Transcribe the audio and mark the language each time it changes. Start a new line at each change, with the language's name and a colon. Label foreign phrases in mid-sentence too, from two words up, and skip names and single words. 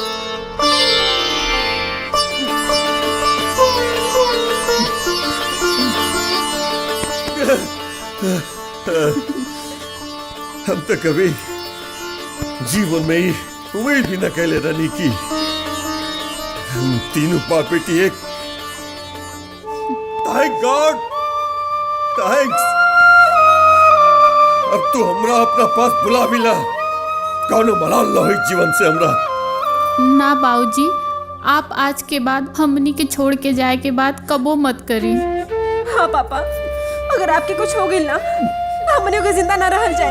Bhojpuri: हम तो कभी जीवन में ही उम्मीद भी न कैले रानी की हम तीनों बाप बेटी एक।
English: Thank God, thanks.
Bhojpuri: अब तू हमरा अपना पास बुला भी ला, कौनो मलाल न हुई जीवन से हमरा। ना बाबूजी, आप आज के बाद हमनी के छोड़ के जाए के बाद कबो मत करी। हाँ पापा, अगर आपके कुछ हो गई ना तो हमने को जिंदा ना रह जाए।